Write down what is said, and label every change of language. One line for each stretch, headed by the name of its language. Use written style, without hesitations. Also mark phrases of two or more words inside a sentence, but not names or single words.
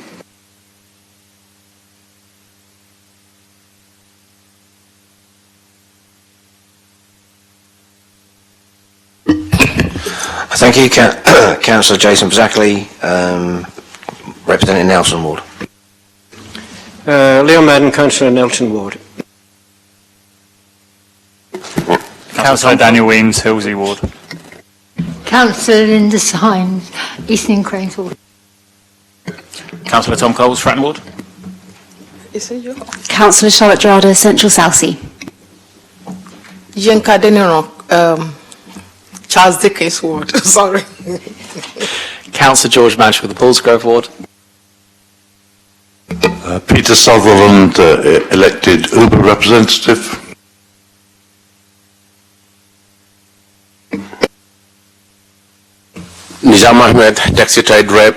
English: Thank you, Councillor Jason Zackley, representing Nelson Ward. Leon Madden, Councillor Nelson Ward. Councillor Daniel Weems, Hilsey Ward. Councillor Linda Symes, Eastern Cranes Ward. Councillor Tom Coles, Fratton Ward. Councillor Charlotte Drada, Central Southsea. Yenka Deniro, Charles Dickens Ward. Sorry. Councillor George Madge with the Paulsgrove Ward. Peter Sutherland, elected Uber representative. Nizam Ahmed, Taxi Trade Rep.